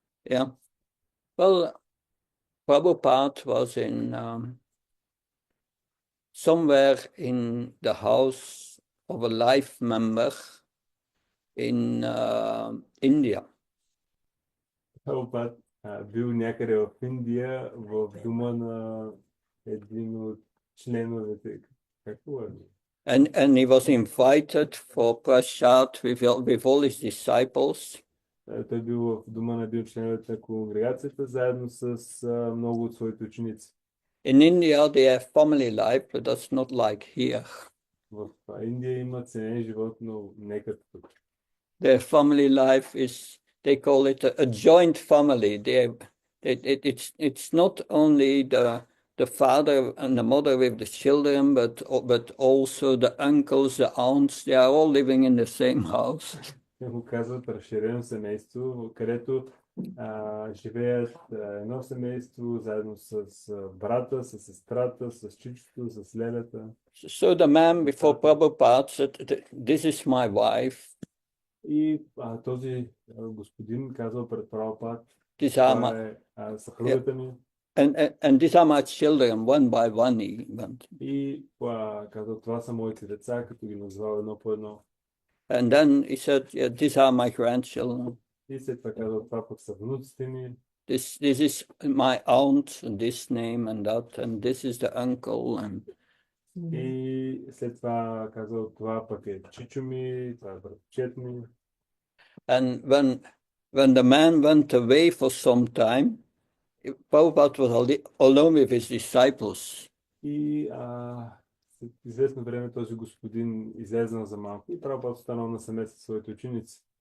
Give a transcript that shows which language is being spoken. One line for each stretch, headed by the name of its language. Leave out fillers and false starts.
English: Yeah. Well, Prabhupada was in somewhere in the house of a life member in India.
Bulgarian: Прабхупад бил някъде в Индия, в дома на един от членовете. Какво е?
English: And he was invited for prasad with all his disciples.
Bulgarian: Той бил в дома на един от членовете на конгрегацията, заедно с много от своите ученици.
English: In India, they have family life, but that's not like here.
Bulgarian: В Индия има ценен живот, но не като тук.
English: Their family life is, they call it a joint family. It's not only the father and the mother with the children, but also the uncles, the aunts, they are all living in the same house.
Bulgarian: Те го казват разширено семейство, където живеят едно семейство, заедно с брата, с сестрата, с чичото, с лелята.
English: So the man before Prabhupada said, this is my wife.
Bulgarian: И този господин казал пред Прабхупад,
English: These are
Bulgarian: това
English: my,
Bulgarian: е съпругата ми.
English: and these are my children, one by one he went.
Bulgarian: И казал, това са моите деца, като ги назвал едно по едно.
English: And then he said, yeah, these are my grandchildren.
Bulgarian: И след това казал, това пък са внуците ми.
English: This is my aunt, and this name and that, and this is the uncle. And
Bulgarian: И след това казал, това пък е чичо ми, това е братчет ми.
English: and when the man went away for some time, Prabhupada was alone with his disciples.
Bulgarian: И след известно време този господин излезнал за малко и Прабхупад останал насаме със своите ученици.